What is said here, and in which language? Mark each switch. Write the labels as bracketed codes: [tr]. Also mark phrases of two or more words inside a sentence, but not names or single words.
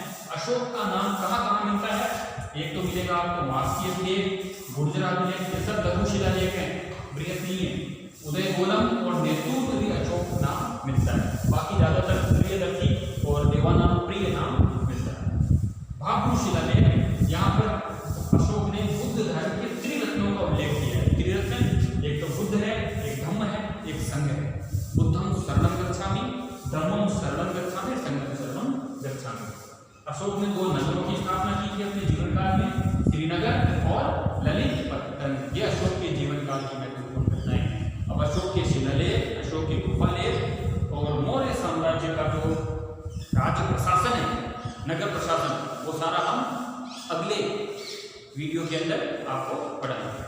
[hi] अशोक का नाम कहाँ कहाँ मिलता है? एक तो मिलेगा आपको मास्की अभिलेख, गुर्जरा अभिलेख, ये सब लघु शिलालेख हैं, बृहत नहीं है। उदय गोलम और नेतृत्व भी अशोक नाम मिलता है, बाकी ज्यादातर प्रियदर्शी और देवानाम प्रिय नाम मिलता है। भाबरू शिलालेख, यहाँ पर अशोक ने बुद्ध धर्म के त्रिरत्नों संगः। [pi] बुद्धं शरणं गच्छामि, धम्मं शरणं गच्छामि, संघं शरणं गच्छामि। [hi] अशोक ने 2 नगरों की स्थापना की थी अपने जीवन काल में, श्रीनगर और ललित पत्तन। ये अशोक के जीवन काल की महत्वपूर्ण घटनाएं हैं। अब अशोक के शिलालेख, अशोक के गुफालेख और मौर्य साम्राज्य का जो राज्य प्रशासन है, नगर प्रशासन, वो सारा हम अगले वीडियो के अंदर आपको पढ़ाएंगे।